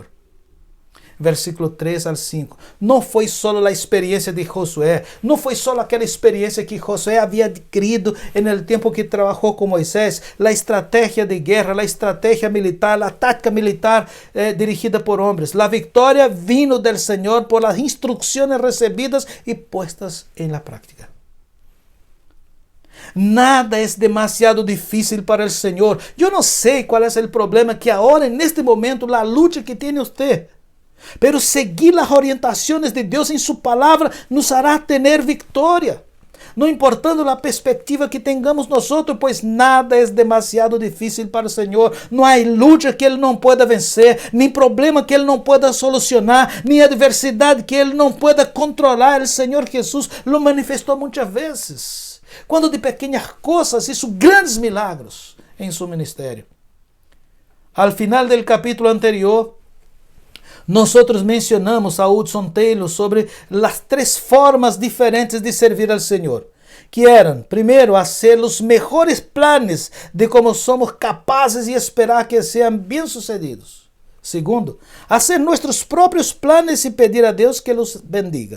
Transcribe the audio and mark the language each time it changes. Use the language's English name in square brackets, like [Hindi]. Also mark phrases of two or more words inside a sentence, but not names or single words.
[Spanish] Versículo 3 al 5. [Portuguese] Não foi só a experiência de Josué, não foi só aquela experiência que Josué havia adquirido no tempo que trabalhou com Moisés, a estratégia de guerra, a estratégia militar, a tática militar dirigida por homens. A vitória [Spanish] vino del [Portuguese] Senhor por as instruções recebidas e puestas em la práctica. Nada é demasiado difícil para o Senhor. Eu não sei qual é o problema que agora, neste momento, a luta que tem você. Pero seguir as orientações de Deus em sua palavra nos hará ter vitória. Não importando a perspectiva que tenhamos nós, pois nada é demasiado difícil para o Senhor. Não há luta que Ele não pueda vencer, nem problema que Ele não pueda solucionar, nem adversidade que Ele não pueda controlar. O Senhor Jesus lo manifestou muitas vezes, quando de pequenas coisas [Spanish] hizo grandes milagros [Portuguese] em seu ministério. [Spanish] Al final del capítulo anterior, [Portuguese] nós mencionamos a Hudson Taylor sobre as 3 formas diferentes de servir ao Senhor, que eram, primeiro, fazer os melhores planos de como somos capazes e esperar que sejam bem-sucedidos. Segundo, fazer nossos próprios planos e pedir a Deus que os bendiga.